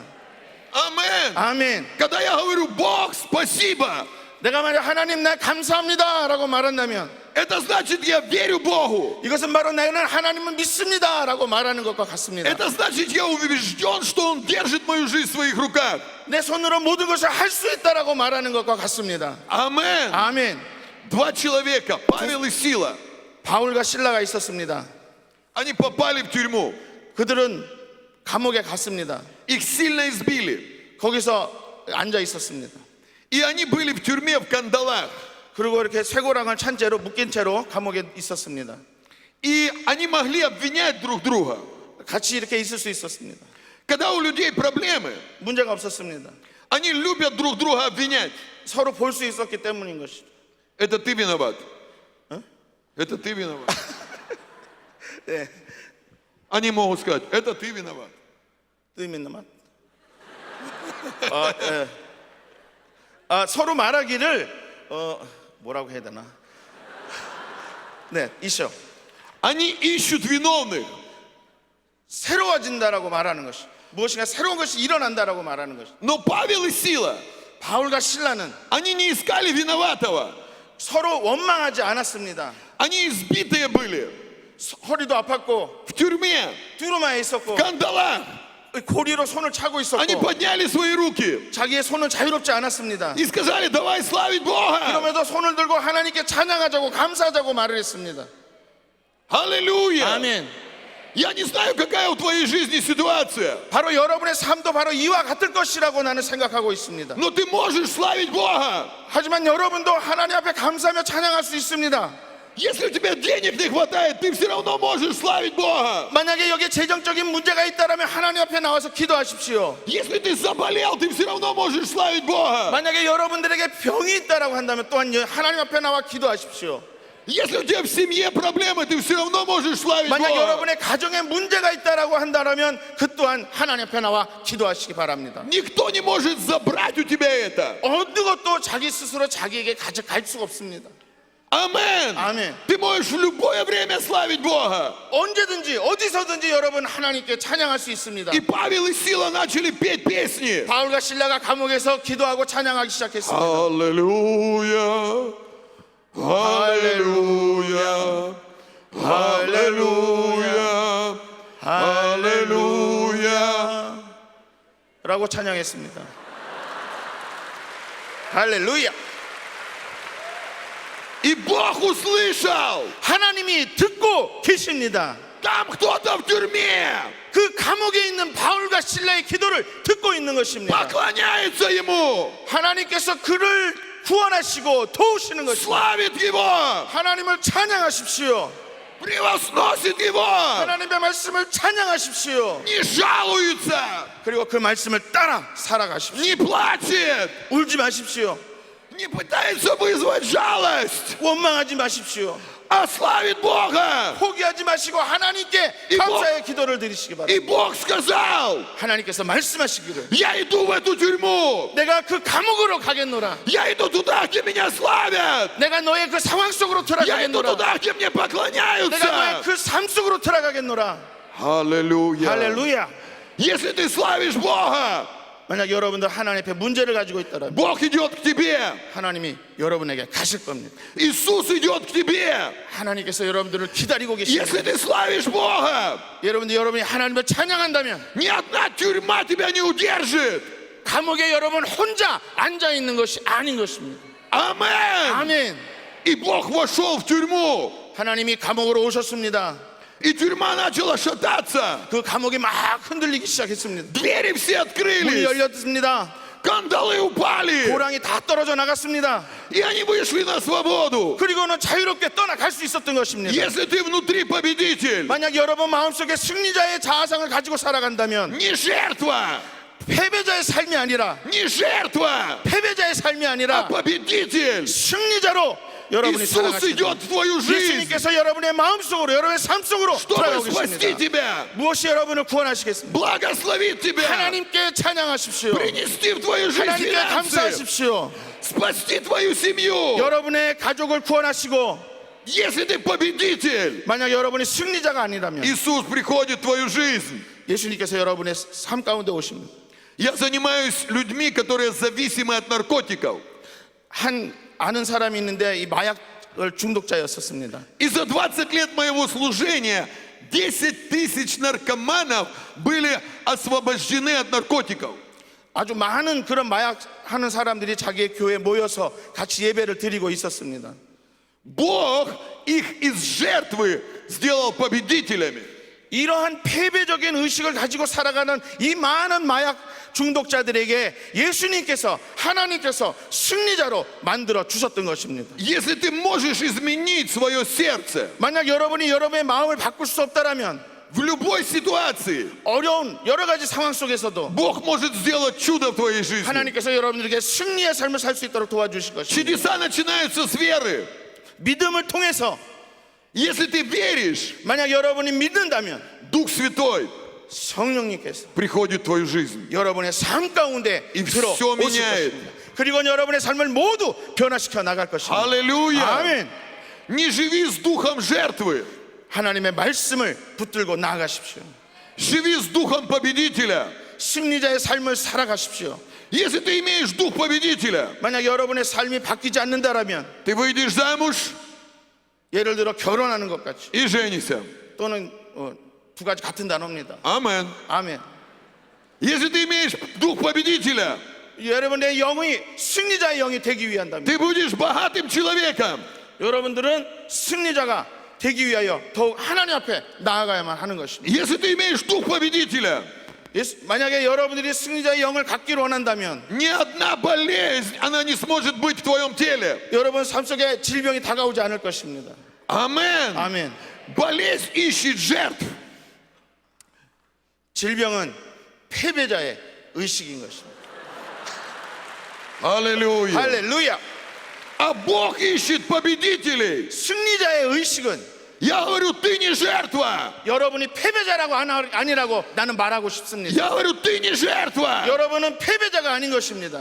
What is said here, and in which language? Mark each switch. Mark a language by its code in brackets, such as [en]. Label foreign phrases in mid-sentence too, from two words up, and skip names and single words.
[ru] Амен. [ko] 아멘. [ru] Когда я говорю: Бог, спасибо, [ko] 내가 만약 하나님 나 감사합니다 라고 말한다면 [ru] это значит, я верю Богу. [ko] 이것은 바로 나는 하나님을 믿습니다 라고 말하는 것과 같습니다. [ru] Это значит, я убежден, что Он держит мою жизнь в своих руках. [ko] 내 손으로 모든 것을 할 수 있다라고 말하는 것과 같습니다. [ru] Амен. [ko] 아멘. [ru] Два человека, Павел и Сила, [ko] 바울과 실라가 있었습니다. [ru] они попали в тюрьму. [ko] 그들은 감옥에 갔습니다. [ru] Их сильно избили. [ko] 거기서 앉아 있었습니다. [ru] И они были в тюрьме в кандалах. [ko] 그리고 이렇게 쇠고랑을 찬 채로 묶인 채로 감옥에 있었습니다. [ru] И они могли обвинять друг друга. [ko] 같이 이렇게 있을 수 있었습니다. [ru] Когда у людей проблемы, [ko] 문제가 없었습니다. [ru] Они любят друг друга обвинять. [ko] 서로 볼 수 있었기 때문인 것이죠. [ru] Это ты виноват. Это ты виноват. [ko] 네, [ru] Они могут сказать, это ты виноват. [ko] 의미는 맞. 서로 말하기를 뭐라고 해야 되나? 네, 있어. [ru] Они ищут виновных. [ko] 새로워진다라고 말하는 것이, 무엇인가 새로운 것이 일어난다라고 말하는 것이. [ru] Но Павел и Сила, [ko] 바울과 실라는 [ru] они не искали виноватого. [ko] 서로 원망하지 않았습니다. [ru] Они избитые были. [ko] 허리도 아팠고 [ru] В тюрьме, [ko] 뚜루마에 있었고 [ru] в кандалах. [ko] 고리로 손을 차고 [ru] Они [ko] 있었고 [ru] подняли свои руки [ko] 자기의 손은 자유롭지 않았습니다. [ru] и сказали, давай славить Бога. [ko] 그러면서 손을 들고 하나님께 찬양하자고 감사하자고 말을 했습니다. [ru] Аллилуйя. [ko] 아멘. [ru] Я не знаю, какая в твоей жизни ситуация, [ko] 바로 여러분의 삶도 바로 이와 같을 것이라고 나는 생각하고 있습니다. [ru] но ты можешь славить Бога. [ko] 하지만 여러분도 하나님 앞에 감사하며 찬양할 수 있습니다. [ru] Если у тебя денег не хватает, ты все равно можешь славить Бога. [ko] 만약에 여기에 재정적인 문제가 있다면 하나님 앞에 나와서 기도하십시오. [ru] Если ты заболел, ты все равно можешь славить Бога. [ko] 만약에 여러분들에게 병이 있다라고 한다면 또한 하나님 앞에 나와 기도하십시오. [ru] Если у тебя в семье проблемы, ты все равно можешь славить [ko] 만약 [ru] Бога. [ko] 여러분의 가정에 문제가 있다라고 한다면 그 또한 하나님 앞에 나와 기도하시기 바랍니다. [ru] Никто не может забрать у тебя это. [ko] 어느 것도 자기 스스로 자기에게 가져갈 수가 없습니다. [ru] Амен. [ko] 아멘. [ru] Ты можешь в любое время славить Бога. [ko] 언제든지 어디서든지 여러분 하나님께 찬양할 수 있습니다. [ru] И Павел и Сила начали петь песни. [ko] 바울과 실라가 감옥에서 기도하고 찬양하기 시작했습니다. [ru] Аллилуйя, аллилуйя, аллилуйя, аллилуйя. [ko] 라고 찬양했습니다. 할렐루야. [ru] И Бог услышал. [ko] 하나님이 듣고 계십니다. [ru] Там кто-то в тюрьме [ko] 그 감옥에 있는 바울과 실라의 기도를 듣고 있는 것입니다. [ru] поклоняется ему, [ko] 하나님께서 그를 구원하시고 도우시는 것입니다. [ru] славит его, [ko] 하나님을 찬양하십시오. [ru] превозносит его, [ko] 하나님의 말씀을 찬양하십시오. [ru] не жалуется, [ko] 그리고 그 말씀을 따라 살아가십시오. [ru] не плачет, [ko] 울지 마십시오. [ru] не пытается вызвать жалость, [ko] 원망하지 마십시오. [ru] а славит Бога. [ko] 포기하지 마시고 하나님께 이거- 감사의 기도를 드리시기 바랍니다. [ru] И Бог сказал, [ko] 하나님께서 말씀하시기를 [ru] я иду в эту тюрьму, [ko] 내가 그 감옥으로 가겠노라. [ru] я иду туда, где меня славят, [ko] 내가 너의 그 상황 속으로 [ru] я иду [ko] 들어가겠노라. [ru] туда, где мне [ko] 내가 너의 [ru] поклоняются. [ko] 그 삶 속으로 들어가겠노라. [ru] Аллилуйя. [ko] 할렐루야. [ru] Если ты славишь Бога, [ko] 만약 여러분들 하나님 앞에 문제를 가지고 있다면 [ru] Бог идет к тебе, [ko] 하나님이 여러분에게 가실 겁니다. [ru] Иисус идет к тебе. [ko] 하나님께서 여러분들을 기다리고 [ru] Если [ko] 계십니다. [ru] ты славишь Бога, [ko] 여러분이 하나님을 찬양한다면 [ru] ни одна тюрьма тебя не удержит. [ko] 감옥에 여러분 혼자 앉아 있는 것이 아닌 것입니다. [ru] Амен. [ko] 아멘. [ru] И Бог вошел в тюрьму, [ko] 하나님이 감옥으로 오셨습니다. [ru] и тюрьма начала шататься. [ko] 그 감옥이 막 흔들리기 시작했습니다. [ru] Двери все [ko] 문이 [ru] открылись, [ko] 열렸습니다. [ru] кандалы упали, [ko] 고랑이 다 떨어져 나갔습니다. [ru] и они вышли на свободу. [ko] 그리고는 자유롭게 떠나갈 수 있었던 것입니다. [ru] Если ты внутри победитель, [ko] 만약 여러분 마음속에 승리자의 자아상을 가지고 살아간다면 [ru] не жертва, [ko] 패배자의 삶이 아니라 [ru] не жертва, [ko] 패배자의 삶이 [ru] а [ko] 아니라 [ru] победитель. [ko] 승리자로 여러분이 [ru] Иисус [ko] 살아가시는 [ru] идет в твою жизнь, [ko] 예수님께서 여러분의 마음속으로 여러분의 삶 속으로 [ru] чтобы [ko] 들어가고 [ru] спасти [ko] 계십니다. [ru] тебя, [ko] 무엇이 여러분을 구원하시겠습니까? [ru] благословить тебя, [ko] 하나님께 찬양하십시오. [ru] принести в твою жизнь [ko] 하나님께 [ru] финансы, [ko] 감사하십시오. [ru] спасти твою семью. [ko] 여러분의 가족을 구원하시고 [ru] Если ты победитель, [ko] 만약 여러분이 승리자가 아니라면 [ru] Иисус приходит в твою жизнь. [ko] 예수님께서 여러분의 삶 가운데 오십니다. [ru] Я занимаюсь людьми, которые зависимы от наркотиков. [ko] 한 아는 사람이 있는데 이 마약을 중독자였었습니다. [ru] И за 20 лет моего служения 10 тысяч наркоманов были освобождены от наркотиков. [ko] 아주 많은 그런 마약하는 사람들이 자기의 교회에 모여서 같이 예배를 드리고 있었습니다. [ru] Бог их из жертвы сделал победителями. [ko] 이러한 패배적인 의식을 가지고 살아가는 이 많은 마약 중독자들에게 예수님께서 하나님께서 승리자로 만들어 주셨던 것입니다. [ru] Если ты можешь изменить свое сердце, [ko] 만약 여러분이 여러분의 마음을 바꿀 수 없다라면 [ru] В любой ситуации [ko] 어려운 여러 가지 상황 속에서도 [ru] Бог может сделать чудо в твоей жизни. [ko] 하나님께서 여러분들에게 승리의 삶을 살 수 있도록 도와주실 것입니다. [ru] Чудеса начинаются с веры. [ko] 믿음을 통해서 [ru] Если ты веришь, [ko] 만약 여러분이 믿는다면 [ru] Дух Святой [ko] 성령님께서 [ru] приходит в твою жизнь. [ko] 여러분의 삶 가운데 이 들어오실 [ru] всё меняет. [ko] 것입니다. 그리고 여러분의 삶을 모두 변화시켜 나갈 것입니다. [ru] Аллилуйя! [ko] 아멘. [ru] Не живи с духом жертвы. [ko] 하나님의 말씀을 붙들고 나아가십시오. [ru] Живи с духом победителя. [ko] 승리자의 삶을 살아가십시오. [ru] Если ты имеешь дух победителя, [ko] 만약 여러분의 삶이 바뀌지 않는다라면 [ru] ты выйдешь замуж [ko] 예를 들어 결혼하는 것 같이 [ru] и женишься. [ko] 또는 두 가지 같은 단어입니다. [ru] Амен. [ko] 아멘. [ru] Если ты имеешь дух победителя, [ko] 여러분의 영이 승리자의 영이 되기 위한다면 [ru] ты будешь богатым человеком. [ko] 여러분들은 승리자가 되기 위하여 더욱 하나님 앞에 나아가야만 하는 것입니다. [ru] Если ты имеешь дух победителя, [ko] 만약에 여러분들이 승리자의 영을 갖기를 원한다면 [ru] ни одна болезнь, она не сможет быть в твоем теле. [ko] 여러분 삶 속에 질병이 다가오지 않을 것입니다. [ru] Амен. [ko] 아멘. [ru] Болезнь ищет жертв. [ko] 질병은 패배자의 의식인 것입니다. [ru] Аллилуйя. [ko] 할렐루야. [ru] А Бог ищет победителей. [ko] 승리자의 의식은 [ru] Я говорю, ты не жертва. [ko] 여러분이 패배자라고 아니라고 나는 말하고 싶습니다. [ru] Я говорю, ты не жертва. [ko] 여러분은 패배자가 아닌 것입니다.